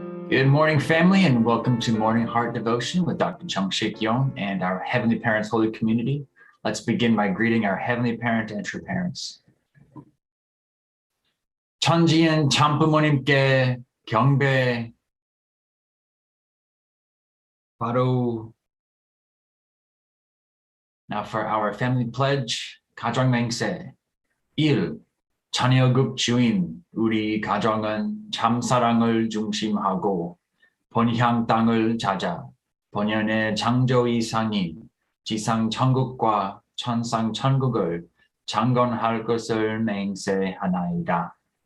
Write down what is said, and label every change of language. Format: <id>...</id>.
<en>Good morning, family, and welcome to Morning Heart Devotion with Dr. Yong and our Heavenly Parents Holy Community. Let's begin by greeting our Heavenly Parent and True Parents.</en> <ko>천지인 참부모님께 경배. 바로.</ko> <en>Now for our family pledge,</en> <ko>가정맹세. 1. 자녀급 주인, 우리 가정은 참사랑을 중심하고 본향 땅을 찾아 본연의 창조 이상인 지상 천국과 천상 천국을 창건할 것을 맹세하나이다.</ko>